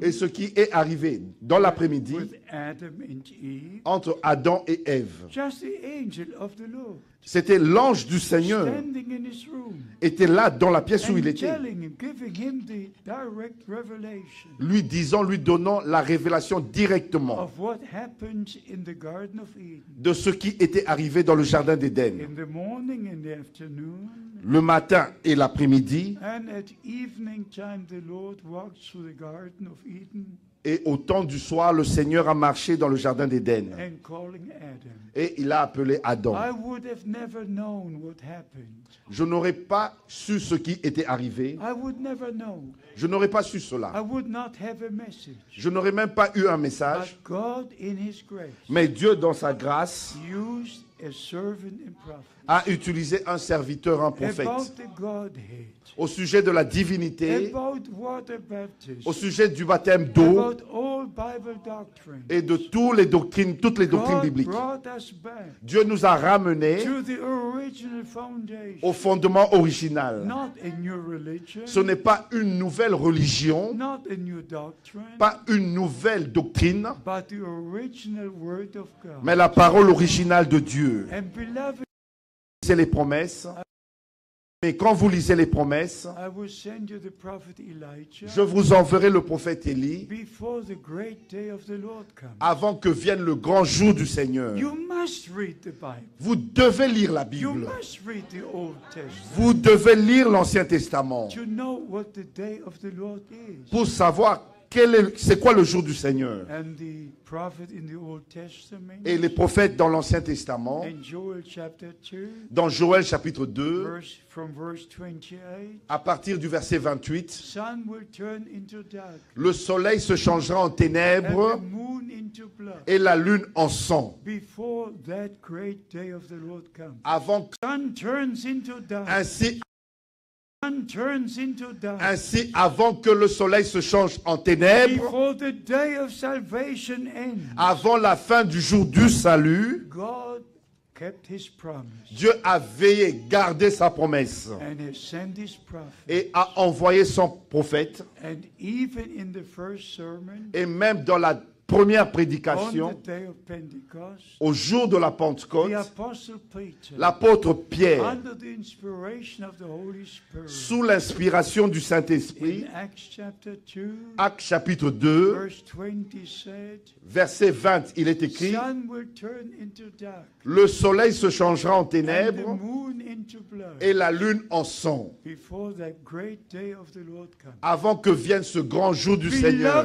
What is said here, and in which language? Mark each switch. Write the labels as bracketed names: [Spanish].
[French] et ce qui est arrivé dans l'après-midi [English] with Adam and Eve. [French] entre Adam et Ève. [English] Just the angel of the Lord [French] C'était l'ange du Seigneur [English] standing in his room [French] était là dans la pièce où il [English] and [French] était, [English] telling him, giving him the direct revelation [French] lui disant, lui donnant la révélation directement [English] of what happened in the Garden of Eden. [French] de ce qui était arrivé dans le jardin d'Éden. [English] In the morning and the afternoon, [French] Le matin et l'après-midi, [English] and at evening time, the Lord walked through the Garden of Eden [French] Et au temps du soir, le Seigneur a marché dans le jardin d'Éden. [English] and calling Adam. [French] Et il a appelé Adam. [English] I would have never known what happened. [French] Je n'aurais pas su ce qui était arrivé. [English] I would never know. [French] Je n'aurais pas su [English] I [French] cela. [English] would not have a message. [French] Je n'aurais même pas eu un message. [English] But God, in His grace, [French] Mais Dieu, dans sa grâce, [English] used a servant and prophet [French] a utilisé un serviteur, un prophète, [English] about the Godhead, [French] au sujet de la divinité, [English] about water baptism, [French] au sujet du baptême d'eau [English] about all Bible doctrine. [French] et de toutes les doctrines [English] God [French] bibliques. [English] brought us back [French] Dieu nous a ramenés [English] to the original foundation, [French] au fondement original. [English] not a new religion, [French] Ce n'est pas une nouvelle religion, [English] not a new doctrine, [French] pas une nouvelle doctrine, [English] but the original Word of God. [French] mais la parole originale de Dieu. [English] And beloved, [French] Lisez les promesses. Mais quand vous lisez les promesses, [English] I will send you the prophet Elijah [French] je vous enverrai le prophète Élie [English] before the great day of the Lord comes. [French] avant que vienne le grand jour du Seigneur. [English] You must read the Bible. [French] Vous devez lire la [English] You [French] Bible. [English] must read the Old Testament [French] Vous devez lire l'Ancien Testament [English] to know what the day of the Lord is. [French] pour savoir c'est quoi le jour du Seigneur. [English] And the prophet in the Old Testament, [French] Et les prophètes dans l'Ancien Testament, [English] in Joel chapter 2, [French] dans Joël chapitre 2, [English] from verse 28, [French] à partir du verset 28, [English] sun will turn into dark, [French] le soleil se changera en [English] and [French] ténèbres [English] the moon into blood, [French] et la lune en sang. [English] before that great day of the Lord comes. [French] Avant que [English] Sun turns into dark. Sun turns into dark. [French] ainsi, avant que le soleil se change en ténèbres, [English] Before the day of salvation ends, [French] avant la fin du jour du salut, [English] God kept His promise [French] Dieu a veillé, gardé sa promesse [English] and has sent His prophet. [French] et a envoyé son prophète. [English] And even in the first sermon, [French] Et même dans la première [English] on [French] prédication, [English] the day of Pentecost, [French] au jour de la [English] the [French] Pentecôte, [English] Apostle Peter, [French] l'apôtre Pierre, [English] under the inspiration of the Holy Spirit, [French] sous l'inspiration du Saint-Esprit, [English] in Acts chapter 2, [French] Actes chapitre 2, [English] verse 20 said, [French] verset 20, il est écrit, [English] sun will turn into dark, [French] le soleil se changera en [English] and the [French] ténèbres [English] moon into blood, [French] et la lune en sang, [English] before that great day of the Lord comes. [French] avant que vienne ce grand jour du Seigneur.